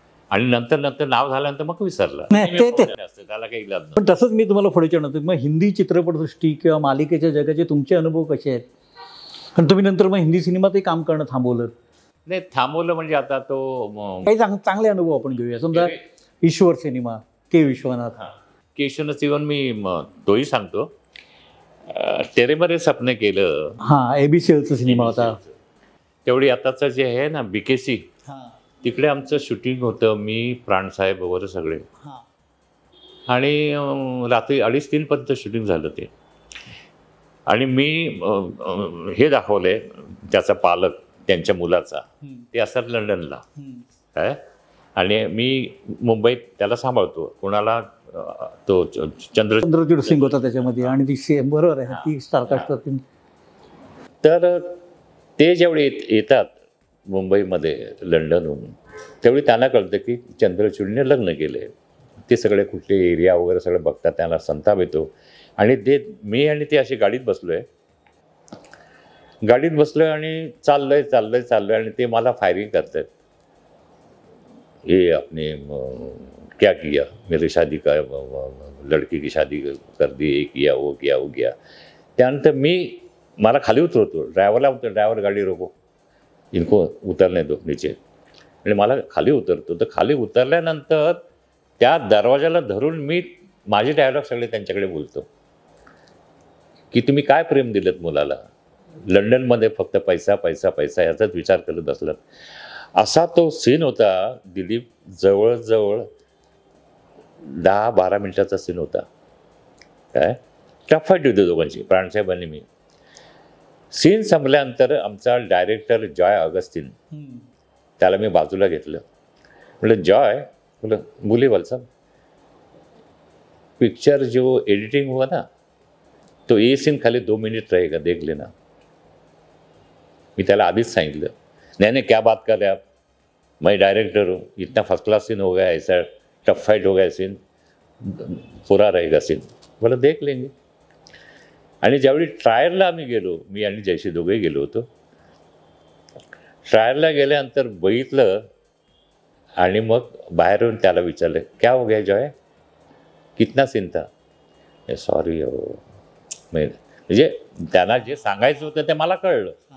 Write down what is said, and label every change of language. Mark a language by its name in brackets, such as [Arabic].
[Marathi] आणि नंतर नाव झाल्यानंतर मग विसरला. त्याला काही इलाज नाही. पण तसंच मी तुम्हाला पुढे विचारणार, मग हिंदी चित्रपटसृष्टी किंवा मालिकेच्या जगाचे तुमचे अनुभव कसे आहेत? कारण तुम्ही नंतर मग हिंदी सिनेमातही काम करणं थांबवलं. नाही थांबवलं म्हणजे आता तो काही चांगले अनुभव आपण घेऊया. समजा ईश्वर सिनेमा, के विश्वनाथ. केशवनाथ इवन मी तोही सांगतो. तेरे मेरे सपने केलं, ABCLचा सिनेमा होता. तेवढी आताचं जे आहे ना BKC, तिकडे आमचं शूटिंग होतं, मी प्राणसाहेब वगैरे सगळे. आणि रात्री 2:30-3 पर्यंत शूटिंग झालं ते. आणि मी हे दाखवले त्याचा पालक त्यांच्या मुलाचा, ते असतात लंडनला काय, आणि मी मुंबईत त्याला सांभाळतो. कोणाला तो चंद्रचूड सिंग होता त्याच्यामध्ये, आणि ती बरोबर आहे ती स्टारकास्ट. तर ते जेवढे येतात मुंबईमध्ये लंडनहून, तेवढी त्यांना कळतं की चंद्रचूडने लग्न केले. ते सगळे कुठले एरिया वगैरे सगळं बघतात, त्यांना संताप येतो. आणि मी आणि ते अशी गाडीत बसलो आणि चाललोय आणि ते मला फायरिंग करतात. [Hindi] ये आपने क्या किया, मेरी शादी का लड़की की शादी कर दी, ये किया वो किया. [Marathi] त्यानंतर मला खाली उतरवतो, ड्रायव्हर [Hindi] गाडी रोको, इनको उतरने दो नीचे. [Marathi] आणि मला खाली उतरतो. तर खाली उतरल्यानंतर त्या दरवाजाला धरून मी माझे डायलॉग सगळे त्यांच्याकडे बोलतो की तुम्ही काय प्रेम दिलं मुलाला, लंडनमध्ये फक्त पैसा पैसा पैसा याचाच विचार करत बसलात. असा तो सीन होता. दिलीप जवळजवळ 10-12 मिनिटाचा सीन होता. काय टफ फाईट होती दोघांची, प्राणसाहेबांनी मी. सीन संपल्यानंतर आमचा डायरेक्टर जॉय अगस्तीन, त्याला मी बाजूला घेतलं. म्हटलं जॉय, बोला [Hindi] बोलिए भाई साहब, पिक्चर जो एडिटिंग हुआ ना तो ये सीन खाली 2 मिनट रहेगा, देख लेना. [Marathi] मी त्याला आधीच सांगितलं. [Hindi] नहीं नहीं क्या बात कर रहे आप, मैं डायरेक्टर हूँ, इतना फर्स्ट क्लास सीन हो गया, ऐसा टफ फाइट हो गया सीन, पूरा रहेगा सीन. [Marathi] बोला देख लेंगे. आणि ज्यावेळी ट्रायलला आम्ही गेलो, मी आणि जयशी दोघेही गेलो होतो. ट्रायलला गेल्यानंतर बघितलं आणि मग बाहेर येऊन त्याला विचारलं, [Hindi] क्या हो गया जॉय, कितना सीन था. [Marathi] सॉरी हो, म्हणजे त्यांना जे सांगायचं होतं ते मला कळलं.